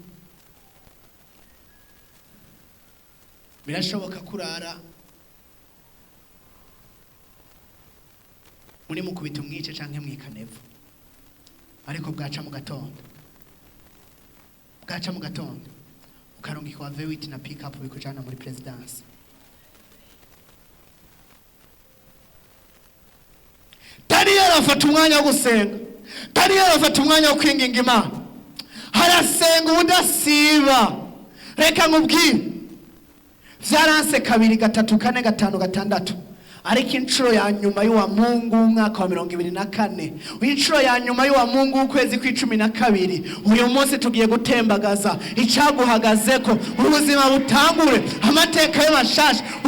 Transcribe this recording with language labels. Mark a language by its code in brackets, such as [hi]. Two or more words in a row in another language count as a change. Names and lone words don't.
[rn] birashoboka kurara muri mukubita umwice canke mwikanevu, ariko bwaca mu gatondo ukarungika wa V8 na [en] pick up [rn] bikujana muri presidence. Daniyeli afata umwanya wo gusenga, Daniyeli afata umwanya wo kwinginga Imana, harasenga ubudasiba. Reka nkubwire, vyaranse 2, 3, 4, 5, 6, ariko inshuro ya nyuma y'uwa Mungu w'umwaka wa 2024, inshuro ya nyuma y'uwa Mungu w'ukwezi kwa 12, uyu munsi tugiye gutembagaza icyaguhagazeko, ubuzima butangure, amateka y'amashasha.